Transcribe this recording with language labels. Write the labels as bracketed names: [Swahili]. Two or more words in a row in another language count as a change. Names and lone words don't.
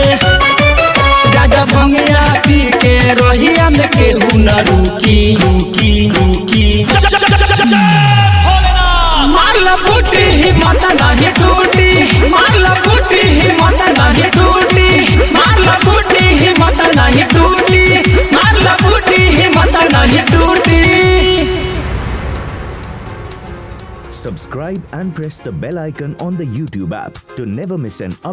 [Bhojpuri] गाजा भंगिया पी के रोहिया में केहू न रुकी, रुकी रुकी। मारला बूटी हिम्मत नहीं टूटी, मारला बूटी हिम्मत नहीं टूटी, मारला बूटी हिम्मत नहीं टूटी, मारला बूटी हिम्मत नहीं टूटी। [English] Subscribe and press the bell icon on the YouTube app to never miss an update.